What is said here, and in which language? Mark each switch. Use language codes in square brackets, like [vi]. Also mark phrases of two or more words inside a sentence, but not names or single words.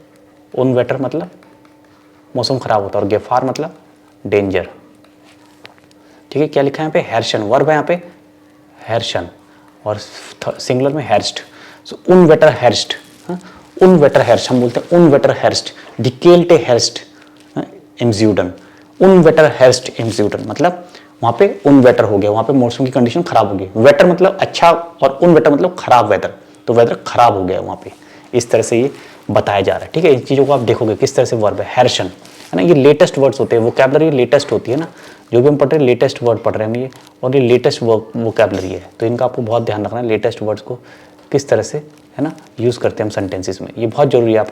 [hi] उनवेटर मतलब मौसम खराब होता है और गेफार मतलब डेंजर, ठीक है? क्या लिखा है यहाँ पे? हेर्शन, वर्ब है यहाँ पे हेर्शन और सिंगुलर में हेर्स्ट। [de] so Unwetter herrscht, Unwetter herrscht [hi] हम बोलते हैं, [de] Unwetter herrscht, die Kälte herrscht, im Süden, unwetter herrscht im Süden, [hi] मतलब वहां पे unwetter हो गया, वहां पे मौसम की कंडीशन खराब हो गई। वेटर मतलब अच्छा और unwetter मतलब खराब वेदर, तो वेदर खराब हो गया वहां पे, इस तरह से ये बताया जा रहा है। ठीक है, इन चीजों को आप देखोगे किस तरह से वर्ब है हैर्शन, है ना, ये [en] latest words [hi] होते हैं, [en] vocabulary latest [hi] होती है ना, जो भी हम पढ़ रहे हैं [en] latest word [hi] पढ़ रहे हैं ये, और ये [en] latest vocabulary [hi] है, तो इनका आपको बहुत ध्यान रखना है, [en] latest words [hi] को किस तरह से, है ना, यूज़ करते हैं हम सेंटेंसेस में, ये बहुत जरूरी है।